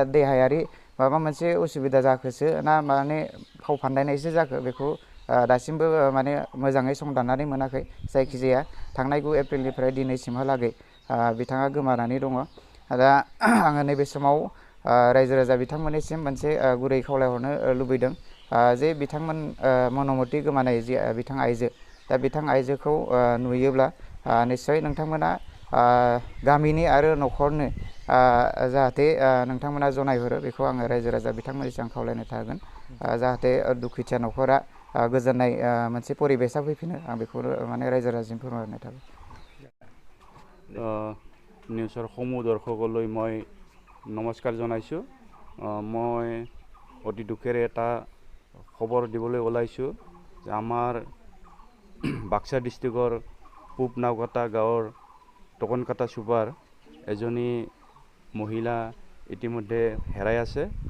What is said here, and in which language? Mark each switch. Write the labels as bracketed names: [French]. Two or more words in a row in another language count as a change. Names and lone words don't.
[Bodo] देहायारि माबा मोनसे उसुबिदा जाखोसो ना माने फाव फान्दायनायसो जाखो बेखौ दासिमबो माने मोजाङै संदाननानै मोनाखै जायखिजाया थांनाय 9 एप्रिलनिफ्राय दिनैसिमहालागै बिथाङा गोमानानै दङ दा आङो नैबे समाव रायजो राजा बिथांमोननिसिम मोनसे गुरै खावलायहरनो लुबैदों जे बिथांमोन मन'मति गोमानाय जि बिथां आइजो दा बिथां आइजोखौ नुयोब्ला निस्सय नोंथांमोना गामिनि आरो न'खरनो जाहाथे नोंथांमोना जनायहरो बेखौ आङो रायजो राजा बिथांमोननिसिम आं खावलायनाय थागोन जाहाथे दुखुथिया न'खरा गोजोननाय मोनसे परिबेसा फैफिनो आं बेखौ माने रायजो राजासिम फोरमायहरनाय थाबाय [Assamese] নিউজৰ সমূহ দৰ্শকলৈ মই নমস্কাৰ জনাইছোঁ মই অতি দুখেৰে এটা খবৰ দিবলৈ ওলাইছোঁ যে আমাৰ বাক্সা ডিষ্ট্ৰিক্টৰ পূব নাওকাটা গাঁৱৰ টকনকাটা চুবাৰ এজনী মহিলা ইতিমধ্যে হেৰাই আছে